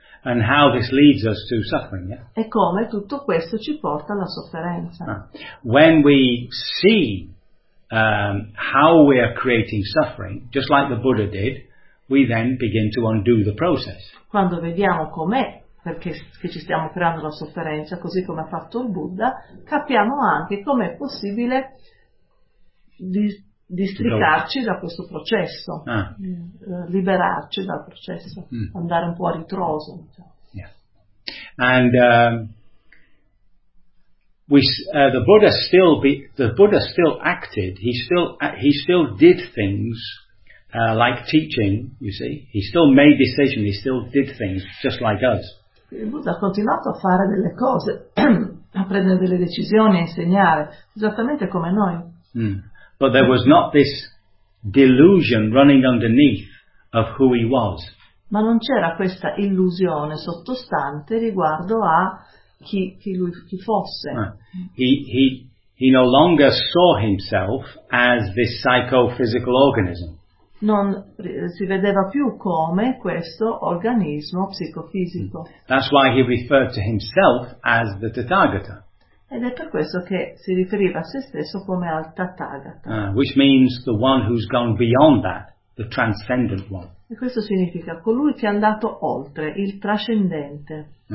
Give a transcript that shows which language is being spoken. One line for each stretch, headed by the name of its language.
English: And how this leads us to suffering, yeah?
Italian: E come tutto questo ci porta alla sofferenza. Ah.
English: When we see how we are creating suffering, just like the Buddha did, we then begin to undo the process.
Italian: Quando vediamo com'è perché che ci stiamo creando la sofferenza, così come ha fatto il Buddha, capiamo anche com'è possibile districarci da questo processo, liberarci dal processo, andare un po' a ritroso.
English: Yeah. And the Buddha still did things like teaching, you see. He still made decisions, he still did things just like us.
Italian: Il Buddha ha continuato a fare delle cose, a prendere delle decisioni, a insegnare, esattamente come noi.
English: But there was not this delusion running underneath of who he was.
Italian: Ma non c'era questa illusione sottostante riguardo a chi fosse.
English: He no longer saw himself as this psychophysical organism.
Italian: Non si vedeva più come questo organismo psicofisico.
English: That's why he referred to himself as the Tathagata.
Italian: Ed è per questo che si riferiva a se stesso come al Tathagata.
English: Which means the one who's gone beyond that, the transcendent one.
Italian: E questo significa colui che è andato oltre, il trascendente.